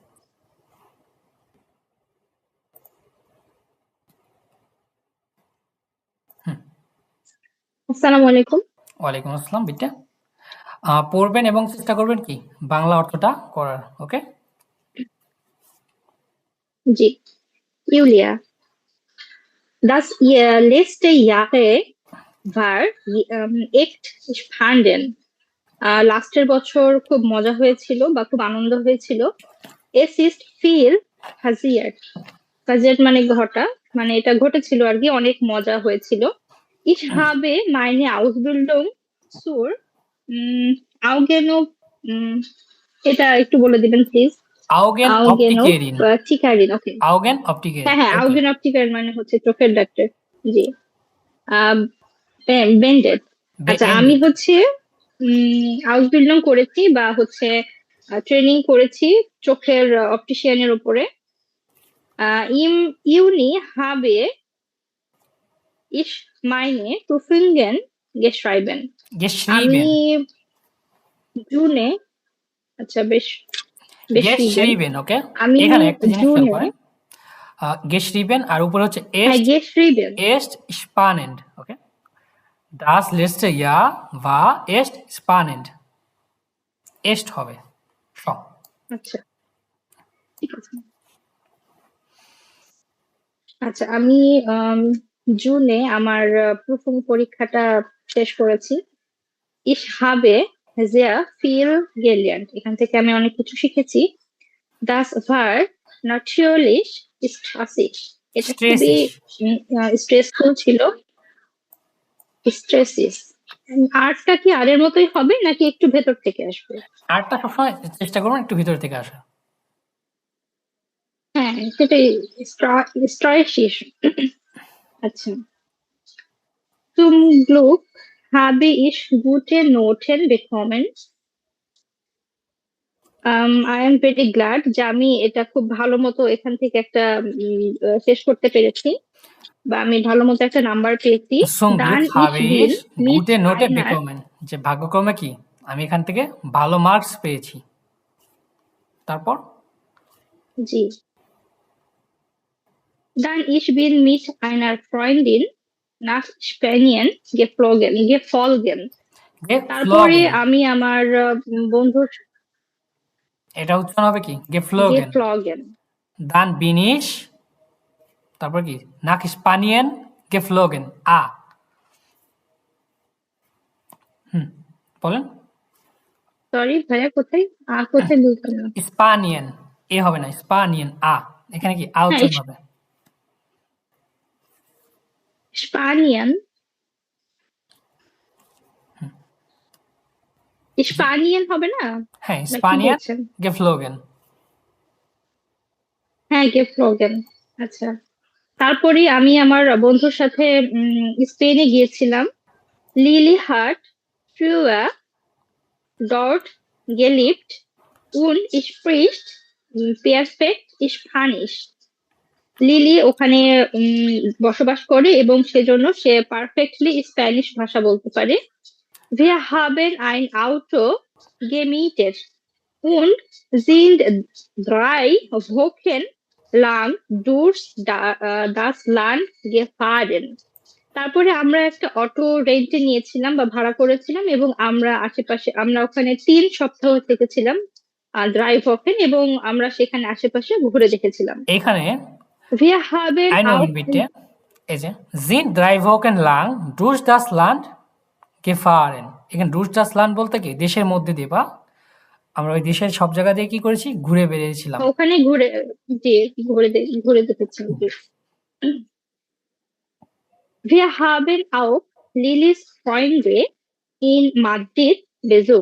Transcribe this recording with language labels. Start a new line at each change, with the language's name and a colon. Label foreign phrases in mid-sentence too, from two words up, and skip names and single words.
Arabic: السلام عليكم. وعليكم السلام বিটা।
Bangla: পড়বেন এবং চেষ্টা করবেন কি বাংলা অর্থটা করার। ওকে, জি।
German: Julia, das letzte Jahre war echt spannend.
Bangla: লাস্টের বছর খুব মজা হয়েছিল বা খুব আনন্দ হয়েছিল।
German: Es ist viel passiert.
Bangla: Passiert মানে ঘটা, মানে এটা ঘটেছিল আর কি, অনেক মজা হয়েছিল।
German: Ich habe meine Ausbildung zur
Bangla: এটা একটু বলে দিবেন প্লিজ।
German: Augen Optikerin,
Bangla: Optikerin, ওকে।
German: Augen Optikerin,
Bangla: হ্যাঁ,
German: Augen Optikerin
Bangla: মানে হচ্ছে চোখের ডাক্তার। জি। বেন্ডেড। আচ্ছা, আমি হচ্ছে আউসবিল্ডিং করেছি বা হচ্ছে ট্রেনিং করেছি চোখের অপটিশিয়ানের উপরে।
German: Im Juni habe ich meine Prüfungen geschrieben.
Bangla: আমি জুনে, আচ্ছা বেশ geschrieben, ওকে। আমি এখানে একটা জিনিস খেয়াল জুনে করেন, geschrieben আর উপরে হচ্ছে
German: echt spannend,
Bangla: ওকে।
German: Das letzte Jahr war echt spannend, echt
Bangla: হবে সব। আচ্ছা ঠিক আছে। আচ্ছা, আমি জুনে আমার প্রথম পরীক্ষাটা শেষ করেছি।
German: Ich habe sehr viel gelernt.
Bangla: এখান থেকে আমি অনেক কিছু শিখেছি।
German: Das war natürlich stressig.
Bangla: এটা খুবই স্ট্রেসফুল ছিল। স্ট্রেসিস। আরটা কি আরের মতোই হবে নাকি একটু ভেতর থেকে আসবে? আরটা সবসময় চেষ্টা করবেন একটু ভিতর থেকে আসা। হ্যাঁ, সেটাই। স্ট্রেসিস। আচ্ছা।
German: Zum Glück habe ich gute Noten bekommen.
English: I am very glad
Bangla: যে আমি এটা খুব ভালো মতো এখান থেকে একটা শেষ করতে পেরেছি বা আমি ভালো মতো একটা নাম্বার পেয়েছি।
German: Zum Dann Glück habe ich will ich mit gute Note einer bekommen,
Bangla: যে ভাগ্যক্রমে কি আমি এখান থেকে ভালো মার্কস পেয়েছি। তারপর জি।
German: Dann ich bin mit einer Freundin nach Spanien geflogen.
Bangla: তারপরে আমি আমার বন্ধুর, এটা উচ্চারণ হবে কি geflogen,
German: dann bin ich,
Bangla: তারপর কি
German: nach Spanien geflogen,
Bangla: বলেন। সরি ভাইয়া, কোথায় কোথায় বলতেন না? স্পানিয়ান, এ হবে না, স্পানিয়ান এখানে কি উচ্চারণ হবে স্পানিয়ান। স্পানিয়ান হবে না?
German: হ্যাঁ, Spanien geflogen,
Bangla: হ্যাঁ geflogen। আচ্ছা, তারপরে আমি আমার বন্ধুর সাথে স্পেনে গিয়েছিলাম।
German: Lili hat früher dort gelebt und spricht perfekt Spanish.
Bangla: লিলি ওখানে বসবাস করে এবং সেজন্য সে পারফেক্টলি স্প্যানিশ ভাষা বলতে পারে।
German: Wir haben ein Auto gemietet und sind 3 Wochen lang durch das Land gefahren.
Bangla: তারপরে আমরা একটা অটো রেন্টে নিয়েছিলাম বা ভাড়া করেছিলাম এবং আমরা ওখানে 3 সপ্তাহ থেকেছিলাম ড্রাইভ হকেন এবং আমরা সেখানে আশেপাশে ঘুরে দেখেছিলাম। এখানে
German: Wir haben einen auch Moment bitte.
Bangla: এই যে
German: sind drei Wochen lang durch das Land gefahren.
Bangla: এখানে
German: durch das Land
Bangla: বলতে কি দেশের মধ্যে দিয়ে বা আমরা ওই দেশের সব জায়গা দিয়ে কি করেছি ঘুরে বেরিয়েছিলাম। ওখানে ঘুরে দেখেছি।
German: Wir haben auch Lilis Freunde in Madrid besucht.